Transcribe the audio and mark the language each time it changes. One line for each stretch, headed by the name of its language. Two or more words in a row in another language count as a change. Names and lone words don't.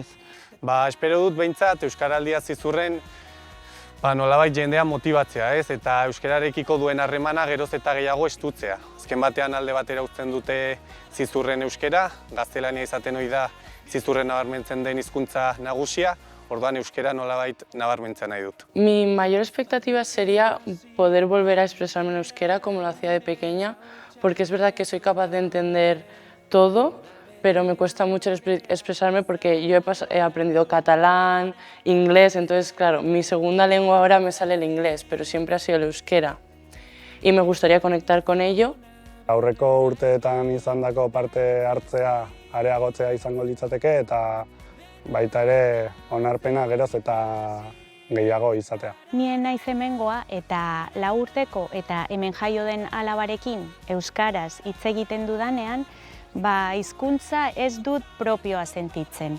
Basque: Espero dut behintzat Euskaraldia Zizurren nolabait jendea motibatzea, ez? Eta euskararekiko duen harremana geroz eta gehiago estutzea. Azken batean alde batera uzten dute Zizurren euskara, gaztelania izaten ohi da Zizurren nabarmentzen den hizkuntza nagusia, orduan euskara nolabait nabarmentzen nahi dut.
Spanish: Mi mayor expectativa sería poder volver a expresarme en euskera como lo hacía de pequeña, porque es verdad que soy capaz de entender todo, pero me cuesta mucho expresarme porque yo he aprendido catalán, inglés, entonces claro, mi segunda lengua ahora me sale el inglés, pero siempre ha sido el euskera. Y me gustaría conectar con ello.
Basque: Aurreko urteetan izandako parte hartzea areagotzea izango litzateke eta baita ere onarpena geroz eta gehiago izatea. Nien naiz hemengoa eta 4 urteko eta hemen jaio den alabarekin euskaraz hitz egiten dudanean, hizkuntza ez dut propioa sentitzen.